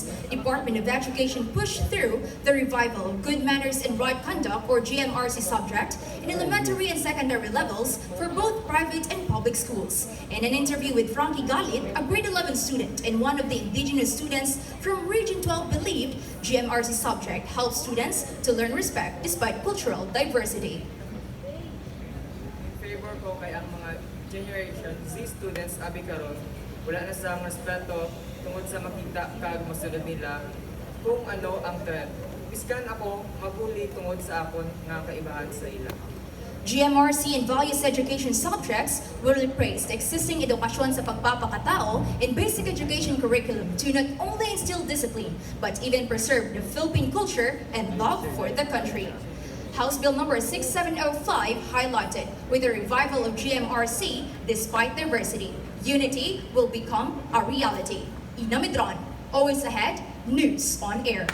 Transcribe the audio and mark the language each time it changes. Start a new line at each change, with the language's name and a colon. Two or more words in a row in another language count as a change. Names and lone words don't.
English: Department of Education pushed through the revival of good manners and right conduct, or GMRC subject, in elementary and secondary levels for both private and public schools. In an interview with Franky Galit, a grade 11 student and one of the indigenous students from Region 12 believed GMRC subject helps students to learn respect despite cultural diversity.
Hiligaynon: Favor ko kay ang mga
English: Generation Z students
Hiligaynon: abi karon wala na sa respeto tungod sa makita kag masunod nila kung ano ang trend. Biskan ako mabuli tungod sa akon nga kaibahan sa ila.
English: GMRC and values education subjects will replace the existing edukasyon sa pagpapakatao in basic education curriculum to not only instill discipline but even preserve the Philippine culture and love for the country. House Bill number 6705 highlighted with the revival of GMRC despite diversity. Unity will become a reality. Ina Medrano, always ahead, News on Air.